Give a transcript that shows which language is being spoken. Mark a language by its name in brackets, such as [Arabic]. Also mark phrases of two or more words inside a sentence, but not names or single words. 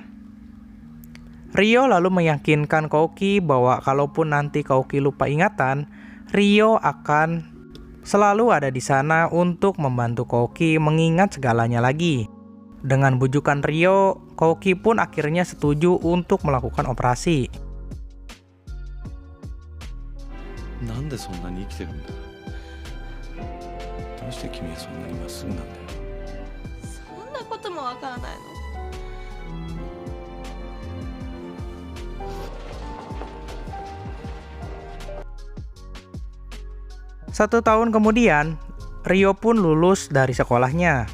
[Indonesian] Ryo lalu meyakinkan Koki bahwa kalaupun nanti Koki lupa ingatan, Ryo akan selalu ada di sana untuk membantu Koki mengingat segalanya lagi. Dengan bujukan Ryo, Koki pun akhirnya setuju untuk melakukan operasi. [Japanese] なんでそんなに生きてるんだ。どうして君はそんなにまっすぐなんだよ。そんなこともわからないの。 [Indonesian] 1 tahun kemudian, Ryo pun lulus dari sekolahnya.